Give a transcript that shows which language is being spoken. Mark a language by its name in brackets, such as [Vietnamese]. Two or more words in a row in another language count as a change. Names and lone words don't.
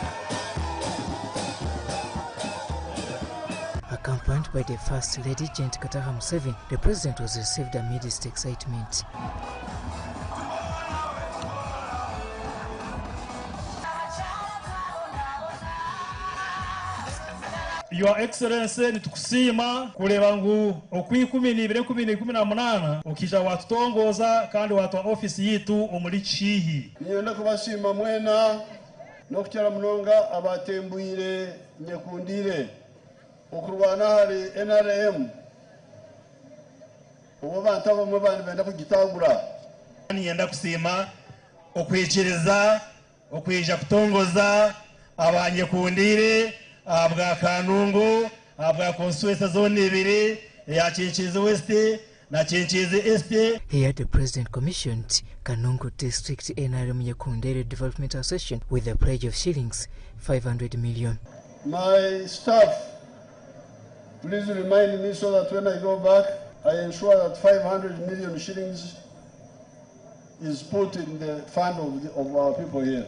[English] Accompanied by the First Lady, Gent Kataha Museveni, the president was received amidst excitement. Your Excellency, [Chiga] nitukusima kuleba ngu okwikumi nibire kumi na munana ukija watutongoza kandi watu ofisi yitu omuli Chihi. Niyenda kubashima mwena no kukyala munonga abatembuire nyekundire okurwana hari NRM ubo bantu abamwe bandi benda kugitangura. Niyenda kusima okwechereza okweja kutongoza abanyekundire abwa Kanungu abwa [English] constituency zone [Chiga] ibiri ya Chinchizi West na Chinchizi East. [English] Here the president commissioned Kanungu District NRM Nyekundere Development Association with a pledge of shillings 500 million. My staff, please remind me so that when I go back, I ensure that 500 million shillings is put in the fund of our people here.